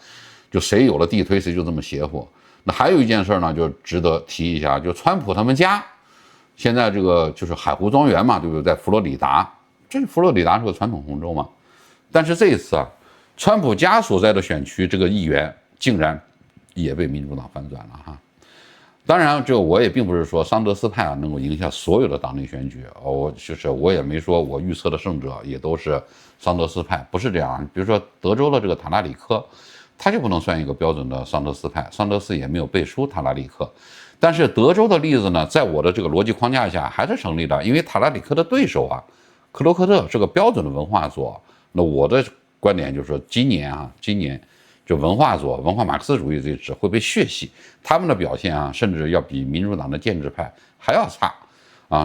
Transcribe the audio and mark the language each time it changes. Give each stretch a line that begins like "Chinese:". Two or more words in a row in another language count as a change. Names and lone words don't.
Chinese: 就誰有了地推，誰就這麼邪乎。那還有一件事呢，就值得提一下，就川普他們家現在這個就是海湖莊園嘛，對不對？在佛羅里達，這佛羅里達是個傳統紅州嘛。但是這一次啊，川普家所在的選區這個議員竟然也被民主黨翻轉了哈。當然，這個我也並不是說桑德斯派啊能夠贏下所有的黨內選舉，我也沒說我預測的勝者也都是桑德斯派，不是這樣。比如說德州的這個塔拉里科，他就不能算一個標準的桑德斯派，桑德斯也沒有背書塔拉里科。但是德州的例子呢，在我的這個邏輯框架下還是成立的，因為塔拉里科的對手啊，克洛克特是個標準的文化左。那我的觀點就是說，今年就文化左、文化馬克思主義這一支會被血洗，他們的表現啊，甚至要比民主黨的建制派還要差啊。